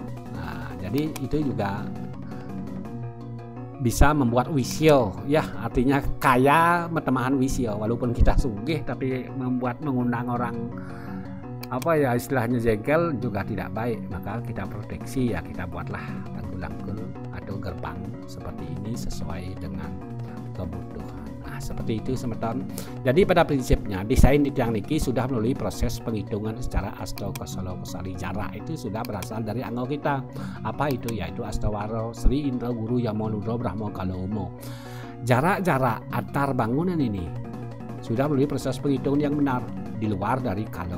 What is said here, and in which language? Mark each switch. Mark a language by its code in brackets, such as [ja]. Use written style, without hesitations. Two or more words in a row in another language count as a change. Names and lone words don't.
[id] Nah, jadi itu juga bisa membuat wisyo ya, artinya kaya metemahan wisyo, walaupun kita sugih tapi mengundang orang apa ya istilahnya jengkel juga tidak baik. Maka kita proteksi ya, kita buatlah tanggul-tanggul atau gerbang seperti ini sesuai dengan kebutuhan. Nah, seperti itu semeton. Jadi pada prinsipnya desain [ban] di tiang niki [id] sudah melalui proses penghitungan secara Astokosalo Kosali. Jarak itu sudah berasal dari angka kita. Apa itu? Yaitu Astawaro Sri Indra Guru Yamonudro Brahmo Kalomo. Jarak-jarak antar bangunan ini sudah melalui proses penghitungan yang benar di luar dari kalo.